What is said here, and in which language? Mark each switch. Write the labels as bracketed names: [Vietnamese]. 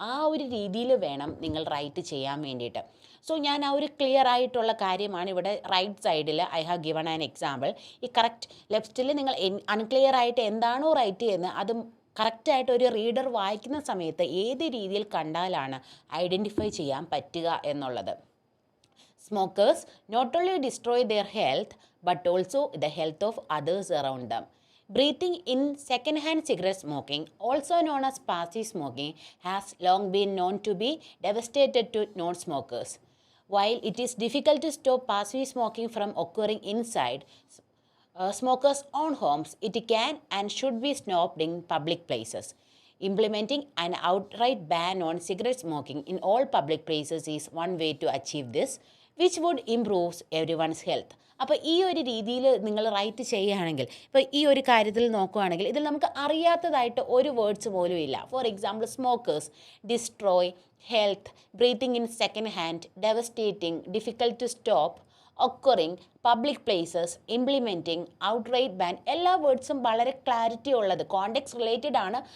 [Malayalam] ആ ഒരു രീതിയിൽ വേണം നിങ്ങൾ റൈറ്റ് ചെയ്യാൻ വേണ്ടിയിട്ട്. സോ ഞാൻ ആ ഒരു ക്ലിയർ ആയിട്ടുള്ള കാര്യമാണ് ഇവിടെ റൈറ്റ് സൈഡിൽ [English] I have given an example. [Malayalam] ഈ കറക്റ്റ് ലെഫ്റ്റിൽ നിങ്ങൾ അൺക്ലിയർ ആയിട്ട് എന്താണോ റൈറ്റ് ചെയ്യുന്നത് അത് കറക്റ്റായിട്ട് ഒരു റീഡർ വായിക്കുന്ന സമയത്ത് ഏത് രീതിയിൽ കണ്ടാലാണ് ഐഡൻറ്റിഫൈ ചെയ്യാൻ പറ്റുക എന്നുള്ളത്. [English] Smokers not only destroy their health but also the health of others around them. Breathing in second-hand cigarette smoking, also known as passive smoking, has long been known to be devastating to non-smokers. While it is difficult to stop passive smoking from occurring inside smokers' own homes, it can and should be stopped in public places. Implementing an outright ban on cigarette smoking in all public places is one way to achieve this, which would improve everyone's health. [Malayalam] അപ്പോൾ ഈ ഒരു രീതിയിൽ നിങ്ങൾ right ചെയ്യുകയാണെങ്കിൽ, ഇപ്പോൾ ഈ ഒരു കാര്യത്തിൽ നോക്കുകയാണെങ്കിൽ ഇതിൽ നമുക്ക് അറിയാത്തതായിട്ട് ഒരു വേർഡ്സ് പോലും ഇല്ല. [English] for example smokers, destroy, health, breathing in second hand, devastating, difficult to stop, occurring, public places, implementing, outright ban, [Malayalam] എല്ലാ വേർഡ്സും വളരെ ക്ലാരിറ്റി ഉള്ളത്, കോണ്ടെക്സ്റ്റ് റിലേറ്റഡ് ആണ്.